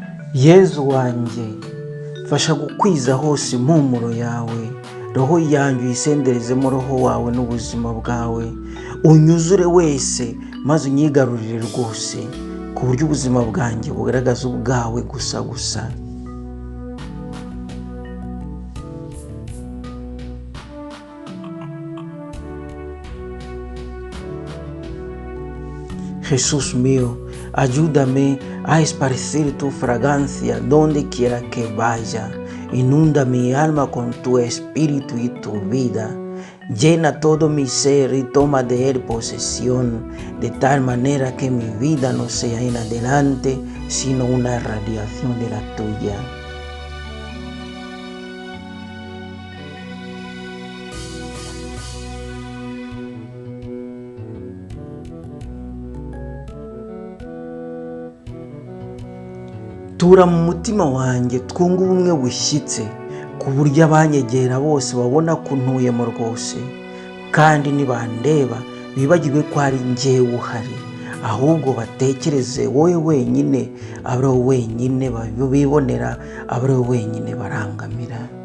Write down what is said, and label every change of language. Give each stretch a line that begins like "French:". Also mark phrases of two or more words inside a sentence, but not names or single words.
Kinyarwanda: Yezu wanjye, fasha gukwiza hose impumuro yawe, roho yanjye uyisenderezemo roho wawe n'ubuzima bwawe, unyuzure wese maze unyigarurire rwose, ku buryo ubuzima bwanjye bugaragaza ubwawe gusa.
Spanish: Jesús mío, ayúdame a esparcir tu fragancia donde quiera que vaya. Inunda mi alma con tu espíritu y tu vida. Llena todo mi ser y toma de él posesión, de tal manera que mi vida no sea en adelante, sino una radiación de la tuya.
Kinyarwanda: Tura mu mutima wanjye twunge ubumwe bushyitse, ku buryo abanyegera bose babona ko ntuyemo rwose, kandi nibandeba bibagirwe ko ari njyewe uhari, ahubwo batekereze wowe wenyine, abe wowe wenyine bibonera, abe wowe wenyine barangamira.